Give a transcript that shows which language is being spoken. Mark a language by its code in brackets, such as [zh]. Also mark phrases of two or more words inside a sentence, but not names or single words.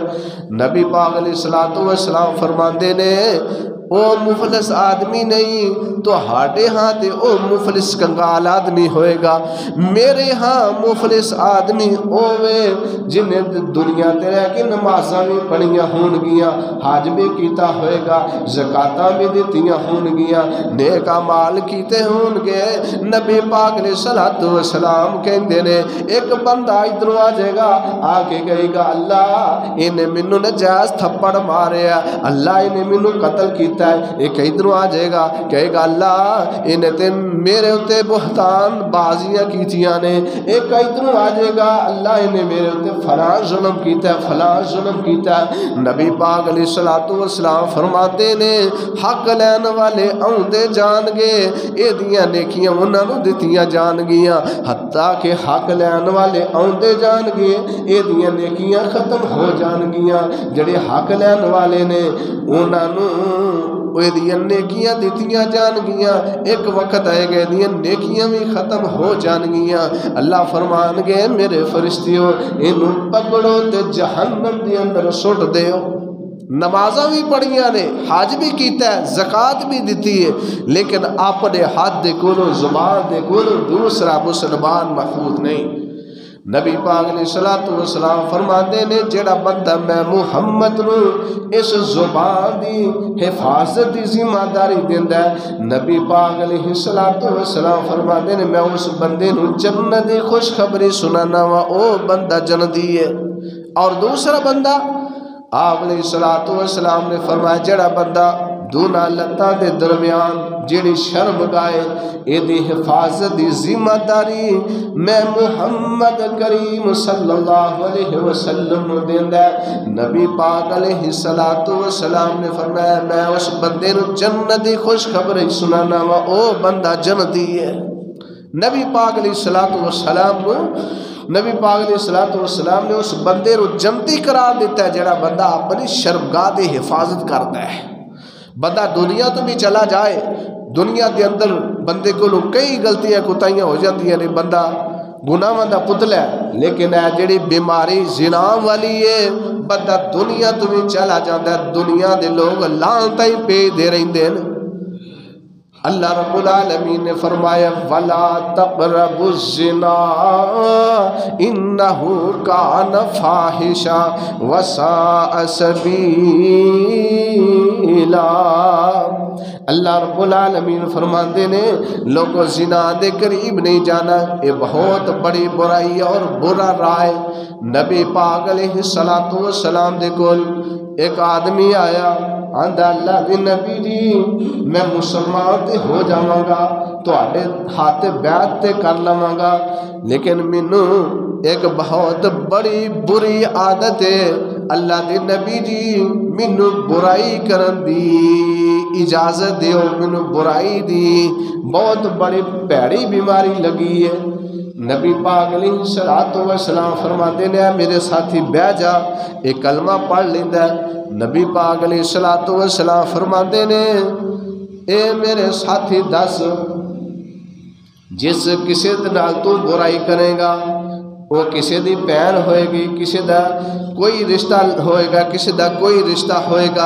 [pa] نبی پاک [ar] علیہ الصلوۃ والسلام [pa] فرماندے نے او مفلس آدمی نہیں تو ہاڈے ہاں تے او مفلس کنگال آدمی ہوئے گا. میرے ہاں مفلس آدمی ہوئے جنہیں دنیا تے رہ کے نمازاں بھی پڑھیاں ہون گیاں، حج بھی کیتا ہوئے گا، زکاتاں بھی دتیاں ہون گیاں، نیک اعمال کیتے ہون گے. نبی پاک [ar] علیہ الصلوۃ والسلام [pa] کہندے نے ایک بندہ ادھروں آ جائے گا، آ کے کہے گا اللہ انہیں مینوں ناجائز تھپڑ ماریا، اللہ انہیں مینوں قتل کیتا ہے. ایک ادھروں آ جائے گا کہے گا اللہ انہیں تے میرے اتے بہتان بازیاں کیتیاں نے. ایک ادھروں آ جائے گا اللہ انہیں میرے اتے فلاں ظلم کیتا ہے، فلاں ظلم کیتا ہے. نبی پاک [ar] علیہ الصلوۃ والسلام [pa] فرماتے نے حق لین والے آؤندے جان گے، اے دیاں نیکیاں انہاں نوں دتیاں جان گیاں، حتیٰ کہ حق لین والے آؤندے جان گے اے دیاں نیکیاں ختم ہو جان گیاں. جڑے حق لین والے نے انہاں نوں وہ دیاں نیکیاں دیتیاں جان گیاں، ایک وقت آئے گئے دیاں نیکیاں بھی ختم ہو جان گیاں. اللہ فرمان گے میرے فرشتیوں انہوں پکڑو تے جہنم دے اندر سٹ دیو. نمازاں بھی پڑھیاں نے، حج بھی کیتا ہے، زکات بھی دیتی ہے، لیکن اپنے ہاتھ دے کولو زبان دے کولو دوسرا مسلمان محفوظ نہیں. نبی پاک [ar] علیہ الصلوۃ والسلام [pa] فرماتے نے جڑا بندہ میں محمد نو اس زبان دی حفاظت دی ذمہ داری دیندا ہے، نبی پاک [ar] علیہ الصلوۃ والسلام [pa] فرماتے نے میں اس بندے نو جنت دی خوشخبری سنانا وا، او بندہ جنتی ہے. اور دوسرا بندہ آپ [ar] علیہ الصلوۃ والسلام [pa] نے فرمایا جڑا بندہ دونا لتاں دے درمیان جڑی شرم گائے اے دی حفاظت دی ذمہ داری میں محمد کریم [ar] صلی اللہ علیہ وسلم [pa] نو دیندا ہے. نبی پاک [ar] علیہ الصلوۃ والسلام [pa] نے فرمایا میں اس بندے نو جنت دی خوشخبری سنانا وا، او بندہ جنتی ہے. نبی پاک [ar] علیہ الصلوۃ والسلام [pa] کو نبی پاک [ar] علیہ الصلوۃ والسلام [pa] نے اس بندے نو جنتی قرار دیتا ہے جڑا بندہ اپنی شرمگاہ دی حفاظت کرتا ہے. بندہ دنیا تو بھی چلا جائے، دنیا دے اندر بندے کو کئی غلطیاں کوتاہیاں ہو جاندیاں نے، بندہ گناہاں دا پتلا ہے، لیکن اے جڑی بیماری زنا والی ہے بندہ دنیا تو بھی چلا جاندا ہے، دنیا دے لوگ لعنتاں ہی پے دے رہندے نے. [ar] اللہ رب العالمین [pa] نے فرمایا [ar] وَلَا تَقْرَبُوا الزِّنَا إِنَّهُ كَانَ فَاحِشًا وَسَاءَ سَبِيلًا. [pa] اللہ [ar] رب العالمین [pa] فرماندے نے لوگوں زنا دے قریب نہیں جانا، یہ بہت بڑی برائی اور برا رائے. نبی پاک [ar] علیہ الصلوۃ والسلام [pa] دے کول ایک آدمی آیا، آندا اللہ دے نبی جی میں مسلمان تے ہو جاواں گا، تواڈے ہاتھ بیعت تے کر لواں گا، لیکن مینوں ایک بہت بڑی بری عادت ہے، اللہ دے نبی جی مینوں برائی کرن دی اجازت دیو، مینوں برائی دی بہت بڑی پیڑی بیماری لگی ہے. نبی پاک [ar] علیہ الصلوۃ والسلام [pa] فرماتے ہیں میرے ساتھی بہ جا، ایک کلمہ پڑھ لیندا ہے. نبی پاک [ar] علیہ الصلوۃ والسلام [pa] فرماتے نے اے میرے ساتھی دس جس کسی نال تو برائی کرے گا وہ کسی دی بہن ہوئے گی، کسی دا کوئی رشتہ ہوئے گا، کسی دا کوئی رشتہ ہوئے گا.